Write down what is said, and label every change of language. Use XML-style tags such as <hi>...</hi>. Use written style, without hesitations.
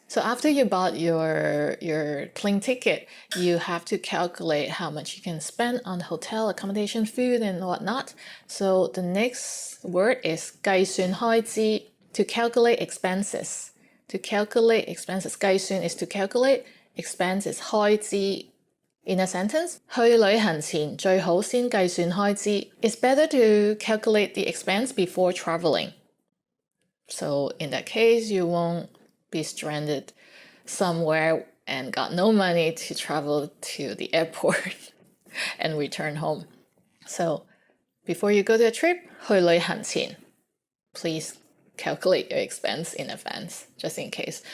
<en>So after you bought your plane ticket, you have to calculate how much you can spend on hotel, accommodation, food, and whatnot. So the next word is 計算開支 to calculate expenses. To calculate expenses. 計算 is to calculate, expense is 開支. In a sentence,</en> <yue>去旅行前最好先計算開支.</yue> <en>It's better to calculate the expense before traveling. So in that case, you won't be stranded somewhere and got no money to travel to the airport and return home. So before you go to a trip, 去旅行前, please calculate your expense in advance, just in case.</en>